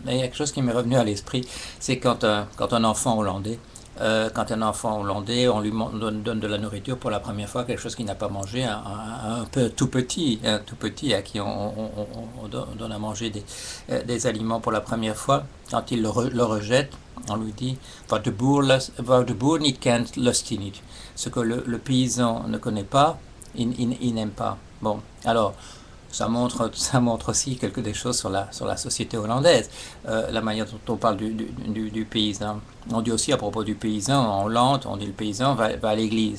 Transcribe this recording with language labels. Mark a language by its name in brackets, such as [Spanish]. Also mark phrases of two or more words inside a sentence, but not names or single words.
[French] Et il y a quelque chose qui m'est revenu à l'esprit, c'est quand un enfant hollandais, on lui donne de la nourriture pour la première fois, quelque chose qu'il n'a pas mangé, un peu tout petit à qui on donne à manger des aliments pour la première fois. Quand il le rejette, on lui dit [Dutch] "Wat de boer niet kent, lust hij niet." [French] Ce que le paysan ne connaît pas, il n'aime pas. Bon, alors ça montre aussi des choses sur la société hollandaise, la manière dont on parle du paysan. On dit aussi à propos du paysan, en Hollande, on dit le paysan va à l'église.